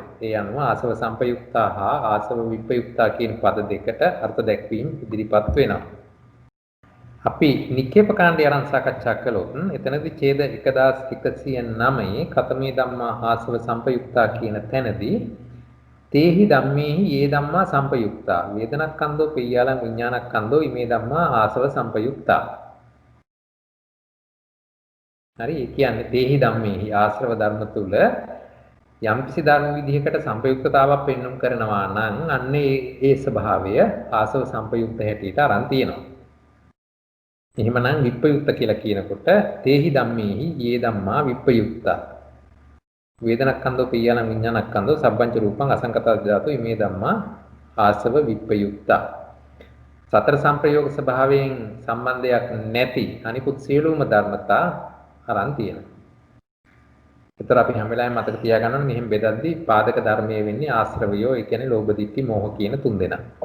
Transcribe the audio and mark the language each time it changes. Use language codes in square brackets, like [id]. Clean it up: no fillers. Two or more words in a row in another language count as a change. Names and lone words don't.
[si] ඒ අනුව [pi] ආසව සංපයුක්තා [si] හා [pi] ආසව විපයුක්තා [si] කියන පද දෙකට අර්ථ දැක්වීම ඉදිරිපත් වෙනවා. අපි නික්කේප කාණ්ඩය අරන් සාකච්ඡා කළොත් එතනදී ඡේද [pi] 1109 කතමේ ධම්මා ආසව සංපයුක්තා [si] කියන තැනදී [pi] තේහි ධම්මේහි යේ ධම්මා සංපයුක්තා වේදනක්ඛන්தோ පිය්‍යාලං විඥානක්ඛන්தோ ඉමේ ධම්මා ආසව සංපයුක්තා. [si] හරි, ඒ කියන්නේ [pi] තේහි ධම්මේහි [si] ආශ්‍රව ධර්ම තුල යම්කිසි ධර්ම විදිහකට සංපයුක්තතාවක් පෙන්වුම් කරනවා නම් අන්නේ ඒ ස්වභාවය ආසව සංපයුක්ත හැටියට අරන් තියෙනවා. එහෙමනම් විප්පයුක්ත කියලා කියනකොට [pi] තේහි ධම්මේහි යේ ධම්මා විප්පයුක්තා වේදනක්ඛන්தோ පිය්‍යාලං විඥානක්ඛන්தோ සබ්බංච රූපං අසංකතං ධාතු ඉමේ ධම්මා ආසව විප්පයුක්තා. [si] සතර සංප්‍රයෝග ස්වභාවයෙන් සම්බන්ධයක් නැති අනිකුත් සියලුම ධර්මතා අරන් තියෙනවා. ඒතර අපි හැම වෙලාවෙම මතක තියාගන්න ඕනේ මෙහෙම බෙදද්දී පාදක ධර්මයේ වෙන්නේ ආශ්‍රවයෝ, ඒ කියන්නේ ලෝභ දිට්ඨි මෝහ කියන තුන් දෙනා.